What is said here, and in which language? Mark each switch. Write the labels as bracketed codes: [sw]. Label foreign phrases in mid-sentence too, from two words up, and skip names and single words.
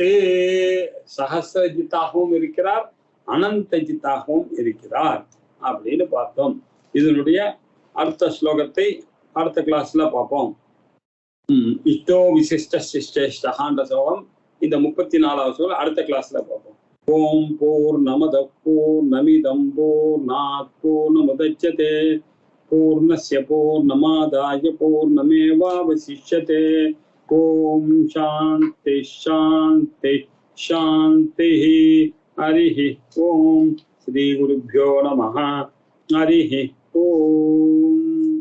[ta] சஹஸ்ரஜித்தாகவும் இருக்கிறார், அனந்தஜித்தாகவும் இருக்கிறார் அப்படின்னு பார்த்தோம். இதனுடைய அடுத்த ஸ்லோகத்தை அடுத்த கிளாஸ்ல பார்ப்போம். [sa] इष्टो विशिष्ट [ta] சிஷ்டேஷ்டஹான்ற ஸ்லோகம், இந்த 34வது ஸ்லோகம் அடுத்த கிளாஸ்ல பார்ப்போம். [sa] ओम् पूर्णमद पूर्णमिदं पूर्णात् पूर्णमुदच्यते पूर्णस्य पूर्णमादाय पूर्णमेवावशिष्यते. ओम् शान्ति शान्ति शान्ति. हरिः ओम् श्री गुरुभ्यो नमः. हरिः ओम्.